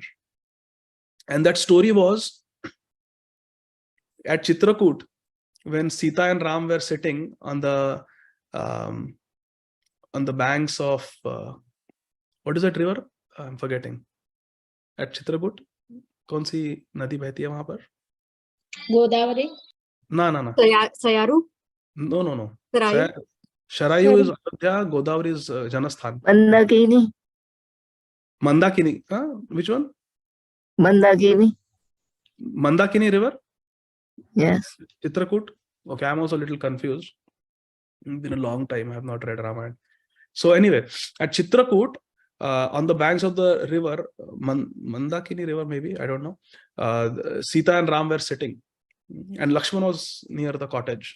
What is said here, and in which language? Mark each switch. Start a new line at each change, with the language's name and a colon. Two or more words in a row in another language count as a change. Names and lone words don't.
English: And that story was at Chitrakoot, when Sita and Ram were sitting on the banks of what is that river? I'm forgetting. At Chitrakoot,
Hindi: कौन सी नदी बहती है वहां पर? गोदावरी?
English: No. Sayaru? No. Sarayu? Sharayu is Ayodhya, Godavari is Janasthan. Mandakini. Which one? Mandakini. Mandakini river? Yes. Chitrakoot? Okay, I'm also a little confused. It's been a long time I have not read Ramayana. So anyway, at Chitrakoot, on the banks of the river, Mandakini river maybe, I don't know, Sita and Ram were sitting, and Lakshman was near the cottage.